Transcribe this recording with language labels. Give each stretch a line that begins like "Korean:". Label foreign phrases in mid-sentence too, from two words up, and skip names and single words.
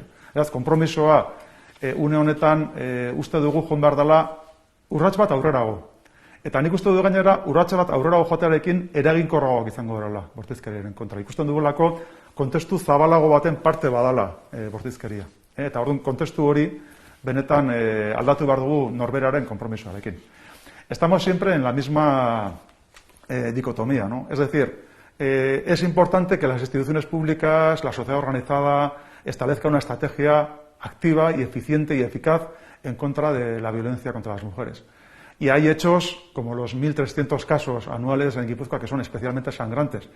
Basque: Eraz, konpromisoa une honetan uste dugu joan behar dela urrats bat aurrerago. Eta nik uste du gainera, urrats bat aurrerago joatearekin eraginkorragoak izango dela bortizkeriaren kontra. Ikusten dugulako kontestu zabalago baten parte badala bortizkeria. Eta orduan kontestu hori benetan aldatu behar dugu norberaren konpromisoarekin.
Spanish: Estamos siempre en la misma dicotomía, ¿no? Es decir, es importante que las instituciones públicas, la sociedad organizada, establezca una estrategia activa y eficiente y eficaz en contra de la violencia contra las mujeres. Y hay hechos, como los 1.300 casos anuales en Guipúzcoa, que son especialmente sangrantes.